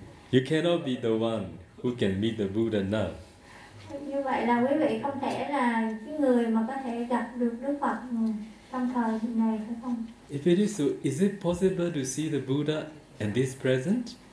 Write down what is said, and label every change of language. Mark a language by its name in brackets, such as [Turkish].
[English] You cannot be the one who can meet the Buddha now. [Vietnamese] Như vậy là quý vị không thể là cái người mà có thể gặp được Đức Phật trong thời này phải không? [English] If it is so, is it possible to see the Buddha in this present?